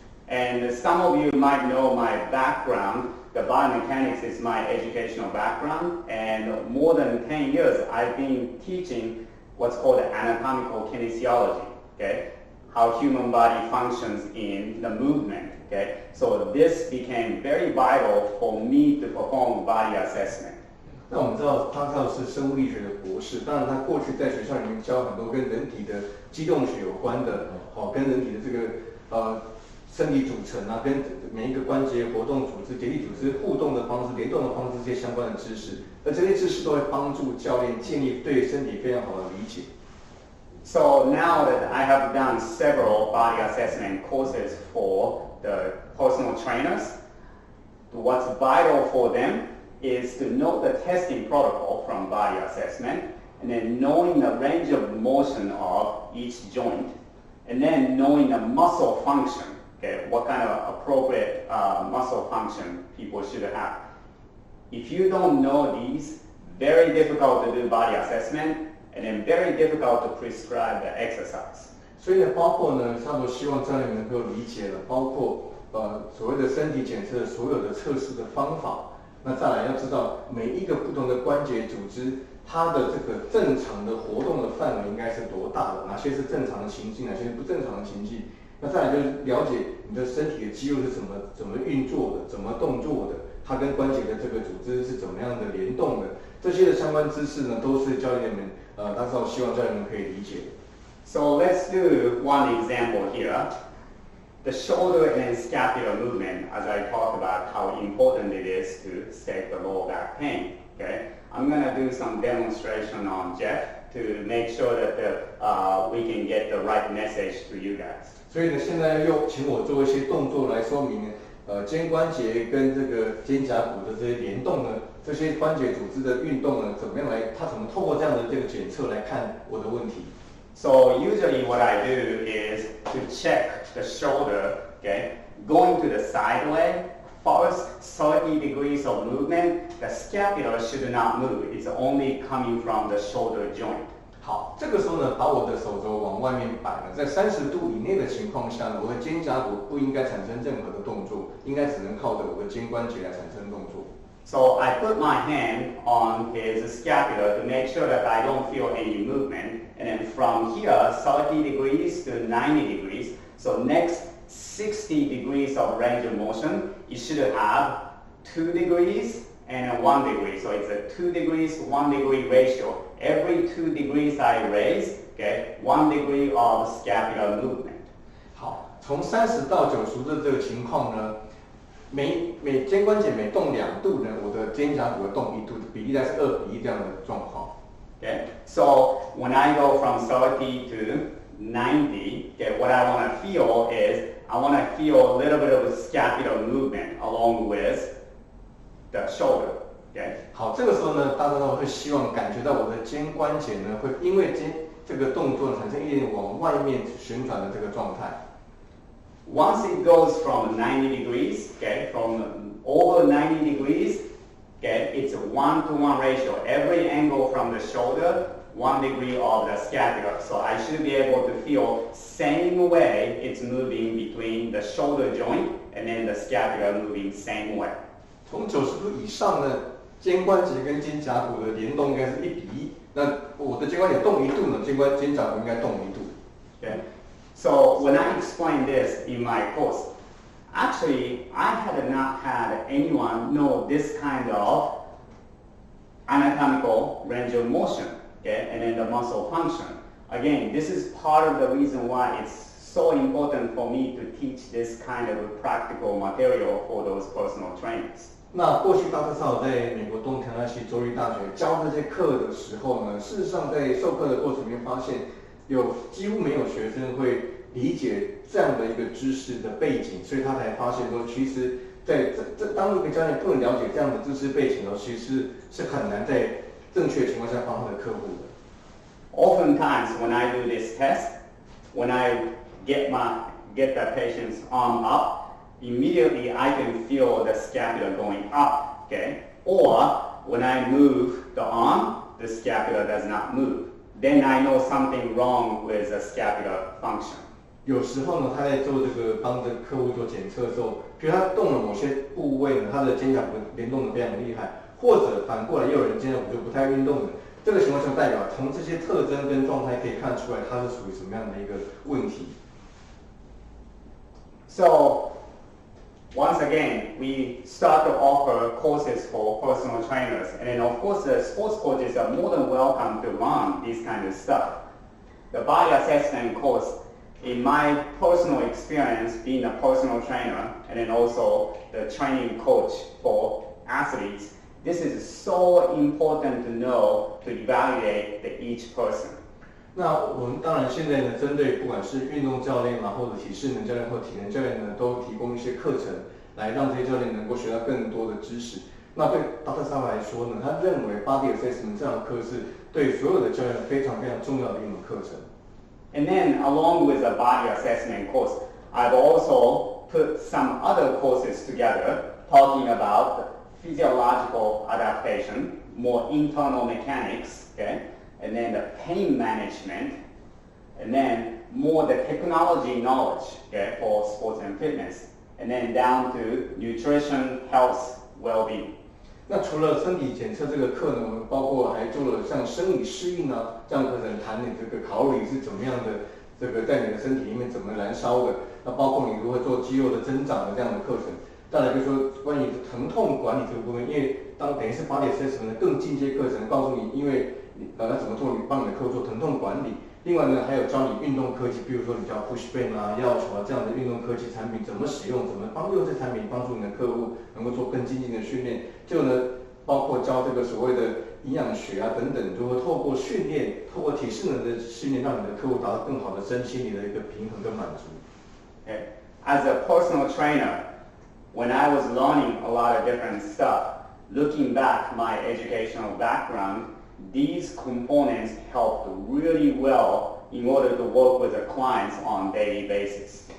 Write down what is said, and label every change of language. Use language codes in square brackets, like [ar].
[en] And some of you might know my background. The biomechanics is my educational background, and more than 10 years I've been teaching what's called anatomical kinesiology, okay? How human body functions in the movement, okay? So this became very vital for me to perform body assessment. [zh] 那我们知道他是生物力学的博士，当然他过去在学校里面教很多跟人体的机动学有关的，跟人体的这个生理组成跟每一个关节活动组织、结缔组织互动的方式、联动的方式这些相关的知识，而这些知识都会帮助教练建立对身体非常好的理解。 [en] So now that I have done several body assessment courses for the personal trainers, what's vital for them is to know the testing protocol from body assessment, and then knowing the range of motion of each joint, and then knowing the muscle function, okay, what kind of appropriate muscle function people should have. If you don't know these, very difficult to do body assessment, and then very difficult to prescribe the exercise. [zh] 所以呢，包括呢，差不多希望教练能够理解了，包括所谓的身体检测的所有的测试的方法。那再来要知道每一个不同的关节组织，它的这个正常的活动的范围应该是多大的，哪些是正常的情境，哪些是不正常的情境。那再来就是了解你的身体的肌肉是怎么运作的，怎么动作的，它跟关节的这个组织是怎么样的联动的，这些的相关知识呢，都是教练们当时我希望教练们可以理解的。 [en] So let's do one example here. The shoulder and scapular movement, as I talked about how important it is to save the lower back pain. Okay, I'm going to do some demonstration on Jeff to make sure that we can get the right message to you guys. [zh] 所以呢，现在又请我做一些动作来说明肩关节跟这个肩胛骨的这些联动呢，这些关节组织的运动呢，怎么样来，它怎么透过这样的这个检测来看我的问题。 [en] So usually what I do is to check the shoulder, okay, going to the side leg, first 30 degrees of movement, the scapula should not move. It's only coming from the shoulder joint. [zh] 好，这个时候呢，把我的手肘往外面摆了，在30度以内的情况下呢，我的肩胛骨不应该产生任何的动作，应该只能靠着我的肩关节来产生动作。 [en] So I put my hand on his scapula to make sure that I don't feel any movement. And then from here, 30 degrees to 90 degrees. So next 60 degrees of range of motion, you should have 2 degrees and 1 degree. So it's a 2 degrees, 1 degree ratio. Every 2 degrees I raise, okay, 1 degree of scapular movement. [zh] 好，从30到90度的这个情况呢，每肩关节每动2度呢，我的肩胛骨会动1度，比例大概是2:1这样的状况。 [en] Okay, so when I go from 30 to 90, okay, what I want to feel is I want to feel a little bit of a scapular movement along with the shoulder. Okay. [zh] 好，这个时候呢，大家都会希望感觉到我的肩关节呢，会因为这个动作产生一点往外面旋转的这个状态。 [en] Once it goes from 90 degrees, okay, from over 90 degrees, okay, it's a 1-to-1 ratio. Every angle from the shoulder, 1 degree of the scapula. So I should be able to feel same way it's moving between the shoulder joint and then the scapula moving same way. [zh] 从90度以上呢，肩关节跟肩胛骨的联动应该是1:1。那我的肩关节动1度呢，肩胛骨应该动1度。 [en] Okay. So when I explain this in my course, actually I had not had anyone know this kind of anatomical range of motion, okay, and then the muscle function. Again, this is part of the reason why it's so important for me to teach this kind of practical material for those personal trainers. [zh] 那过去大特少在美国东田纳西州立大学教这些课的时候呢，事实上在授课的过程里面发现，几乎没有学生会理解这样的一个知识的背景，所以他才发现说，其实在当一个教练不能了解这样的知识背景的时候，其实是很难在正确的情况下帮他的客户的。 [en] Oftentimes when I do this test, when I get the patient's arm up, immediately I can feel the scapula going up, okay? Or when I move the arm, the scapula does not move. Then I know something wrong with the scapular function. [zh] 有时候呢，他在做这个帮着客户做检测的时候，比如他动了某些部位呢，他的肩胛骨联动的非常厉害，或者反过来也有人肩胛骨就不太运动的。这个情况就代表从这些特征跟状态可以看出来，它是属于什么样的一个问题。 [en] So once again, we start to offer courses for personal trainers, and then of course the sports coaches are more than welcome to learn this kind of stuff. The body assessment course, in my personal experience being a personal trainer and then also the training coach for athletes, this is so important to know to evaluate each person. [zh] 那我们当然现在呢，针对不管是运动教练啦，或者体适能教练或体能教练呢，都提供一些课程，来让这些教练能够学到更多的知识。那对 Dr. Sava 来说呢，他认为 Body Assessment 这堂课是对所有的教练非常非常重要的一门课程。 [en] And then along with the body assessment course, I've also put some other courses together talking about physiological adaptation, more internal mechanics, okay? And then the pain management, and then more the technology knowledge, okay, for sports and fitness, and then down to nutrition, health, well-being. [zh] 那除了身体检测这个课呢，我们包括还做了像生理适应啊这样的课程，谈你这个卡路里是怎么样的，这个在你的身体里面怎么燃烧的，那包括你如何做肌肉的增长的这样的课程。再来就是说关于疼痛管理这个部分，因为等于是 Body Assessment 的更进阶课程，告诉你因为要怎么做，你帮你的客户做疼痛管理。另外呢，还有教你运动科技，比如说你叫 Push Band 啊、药球啊这样的运动科技产品怎么使用，怎么用这产品帮助你的客户能够做更精进的训练。就呢，包括教这个所谓的营养学啊等等，如何透过训练，透过体适能的训练，让你的客户达到更好的身心理的一个平衡跟满足。 [en] Okay. As a personal trainer, when I was learning a lot of different stuff, looking back my educational background, these components helped really well in order to work with the clients on a daily basis.